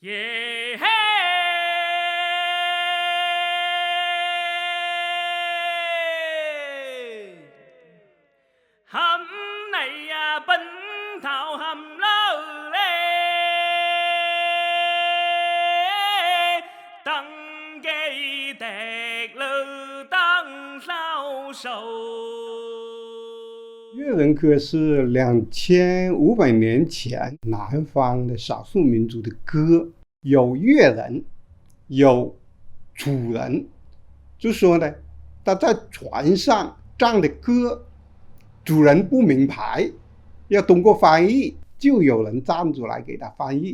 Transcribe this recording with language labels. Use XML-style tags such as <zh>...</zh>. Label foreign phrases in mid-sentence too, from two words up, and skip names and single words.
<zh>耶嘿，含你呀奔頭含撈咧，登基敵路當 sau 手。越人歌是2500年前南方的少数民族的歌，有越人，有主人，就说呢，他在船上唱的歌，主人不明白，要通过翻译，就有人站出来给他翻译。</zh>